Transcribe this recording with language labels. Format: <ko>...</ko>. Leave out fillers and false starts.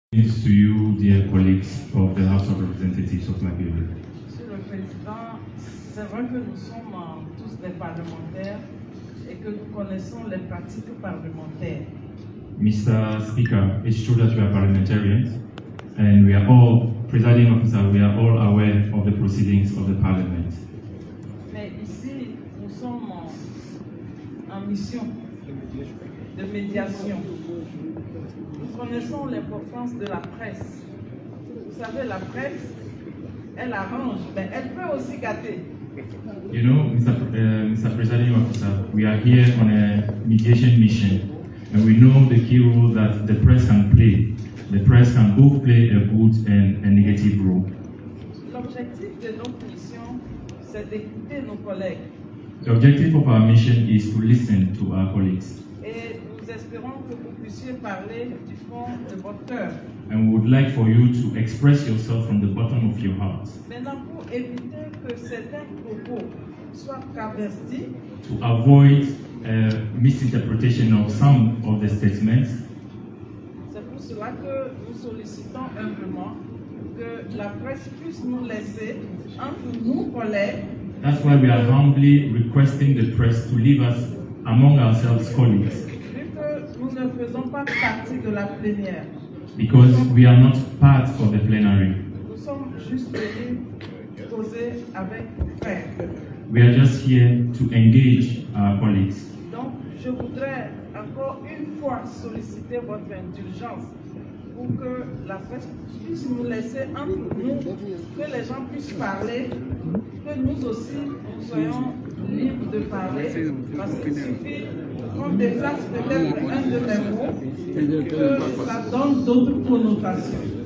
<en>To you, dear colleagues of the House of Representatives of Liberia.</en> <fr>Monsieur le Président, c'est vrai que nous sommes tous des parlementaires et que nous connaissons les pratiques parlementaires.</fr> <en>Mr. Speaker, it's true that we are parliamentarians and we are all, presiding officer, we are all aware of the proceedings of the Parliament.</en> <fr>Mais ici, nous sommes en mission de médiation. Nous connaissons l'importance de la presse. Vous savez, la presse, elle arrange, mais elle peut aussi gâter.</fr> <en>You know, Mr. Presiding Officer, we are here on a mediation mission, and we know the key role that the press can play. The press can both play a good and a negative role.</en> <fr>L'objectif de notre mission, c'est d'écouter nos collègues.</fr> <en>The objective of our mission is to listen to our colleagues.</en> <fr>Et nous espérons que vous puissiez parler du fond de votre cœur.</fr> <en>And we would like for you to express yourself from the bottom of your heart.</en> <fr>Maintenant, pour éviter que certains propos soient travestis,</fr> <en>to avoid misinterpretation of some of the statements,</en> <fr>c'est pour cela que nous sollicitons humblement que la presse puisse nous laisser entre nous, collègues.</fr> <en>That's why we are humbly requesting the press to leave us among ourselves colleagues.</en> <fr>Vu que nous ne faisons pas partie de la plénière.</fr> <en>Because we are not part of the plenary.</en> <fr>Nous sommes juste venus causer avec nos frères.</fr> <en>We are just here to engage our colleagues.</en> <fr>Donc, je voudrais encore une fois solliciter votre indulgence pour que la presse puisse nous laisser entre nous, que les gens puissent parler, que nous aussi nous soyons libres de parler, parce qu'il suffit qu'on déplace peut-être un de mes mots, que ça donne d'autres connotations.</fr>